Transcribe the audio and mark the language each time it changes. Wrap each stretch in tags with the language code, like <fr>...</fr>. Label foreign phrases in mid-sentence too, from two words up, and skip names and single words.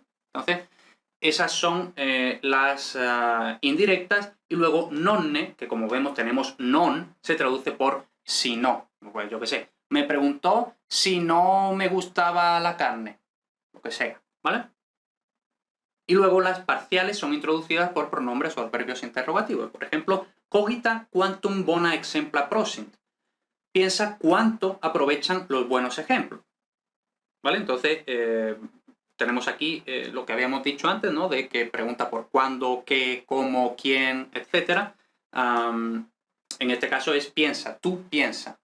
<es>Entonces, esas son las indirectas, y luego nonne, que como vemos tenemos non, se traduce por si no. Pues yo qué sé, me preguntó si no me gustaba la carne, lo que sea, ¿vale? Y luego las parciales son introducidas por pronombres o adverbios interrogativos. Por ejemplo,</es> <la>cogita quantum bona exempla prosint.</la> <es>Piensa cuánto aprovechan los buenos ejemplos, ¿vale? Entonces, tenemos aquí lo que habíamos dicho antes, ¿no? De que pregunta por cuándo, qué, cómo, quién, etc. En este caso es piensa, tú piensa.</es>